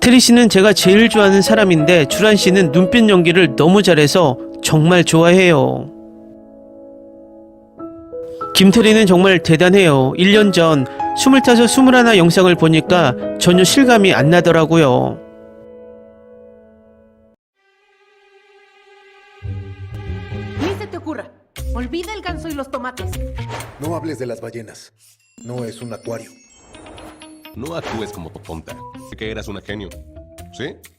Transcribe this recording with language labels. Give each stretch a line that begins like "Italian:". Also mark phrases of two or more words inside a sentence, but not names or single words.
Korean: 테리 씨는 제가 제일 좋아하는 사람인데 주란 씨는 눈빛 연기를 너무 잘해서 정말 좋아해요. 김태리는 정말 대단해요. 1년 전 25, 21 영상을 보니까 전혀 실감이 안 나더라고요.
Spanish: Ni se te ocurra. Olvida el ganso y los tomates. No hables de las ballenas. No es un acuario. No actúes como tonta. Que eras una genio. ¿Sí?